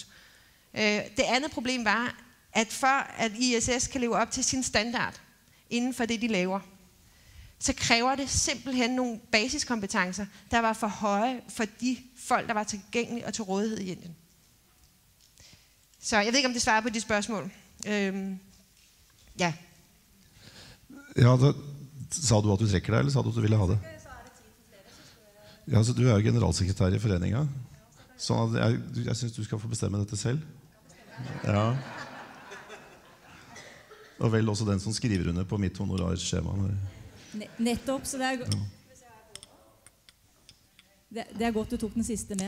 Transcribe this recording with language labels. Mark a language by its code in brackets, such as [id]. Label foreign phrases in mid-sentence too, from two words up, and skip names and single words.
[da] Det andet problem var, at for at ISS kan leve op til sin standard inden for det, de laver, så kræver det simpelthen nogle basiskompetencer, der var for høje for de folk, der var tilgængelige og til rådighed i Indien. Så jeg ved ikke, om det svarer på de spørgsmål. Ja. Ja, [no] sa du at du trekker deg, eller sa du at du ville ha det? Ja, så du er jo generalsekretær i foreninga, så jeg synes du skal få bestemme dette selv. Ja. Og vel også den som skriver under på mitt honorarskjema. Nettopp, så det er godt du tok den siste med.